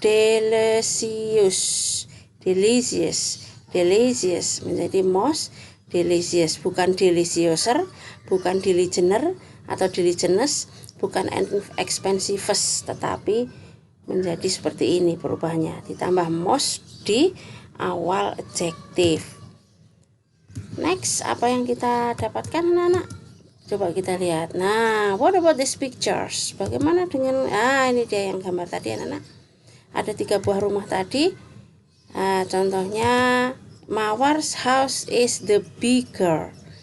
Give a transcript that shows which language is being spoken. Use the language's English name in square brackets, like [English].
[Indonesian] Delicious, delicious, delicious menjadi most delicious, bukan deliciouser, bukan diligenter atau diligentness, bukan expensive, tetapi menjadi seperti ini perubahannya, ditambah most di awal adjective. Next, apa yang kita dapatkan anak-anak? Coba kita lihat. [English] Nah, what about these pictures? [Indonesian] Bagaimana dengan ini dia yang gambar tadi anak-anak. Ada 3 buah rumah tadi. Contohnya [English] Mawar's house is the bigger.